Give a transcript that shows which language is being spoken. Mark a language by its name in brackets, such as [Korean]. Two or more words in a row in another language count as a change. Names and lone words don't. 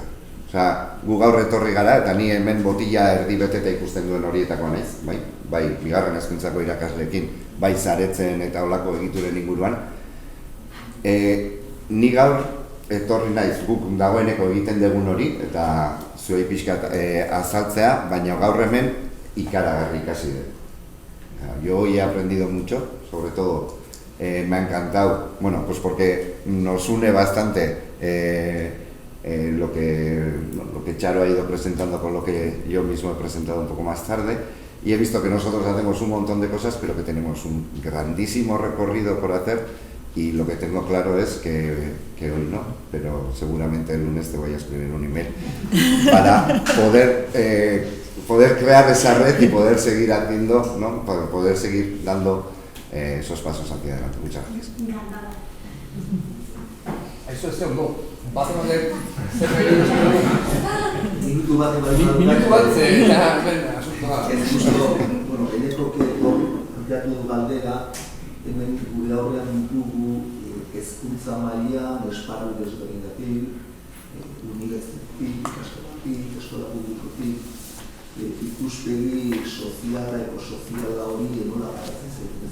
[Basque] Gu gaur etorri gara, eta ni hemen botila erdi beteta ikusten duen horietako naiz, bai bigarren hezkuntzako irakasleekin, bai saretzen eta olako egituren inguruan. Ni gaur etorri naiz guk dagoeneko egiten dugun hori, eta zuei pixkat azaltzea, baina gaur hemen ikaragarri ikasi dut. [Spanish] Yo hoy he aprendido mucho, sobre todo me ha encantado, porque nos une bastante lo que Charo ha ido presentando con lo que yo mismo he presentado un poco más tarde, y he visto que nosotros hacemos un montón de cosas, pero que tenemos un grandísimo recorrido por hacer, y lo que tengo claro es que hoy no, pero seguramente el lunes te voy a escribir un email para poder crear esa red y poder seguir haciendo, ¿no? Para poder seguir dando esos pasos hacia adelante. Muchas gracias. Eso es no. Vas a hacer [Basque] minutu bat eneko planteatu du galdera, hemen gure aurrean ditugu hezkuntza mailan esparru desberdinatik, unibertsitatetik, ikastolatik, eskola publikotik, ikuspegi soziala, ekosoziala hori nola garatzen zaitu.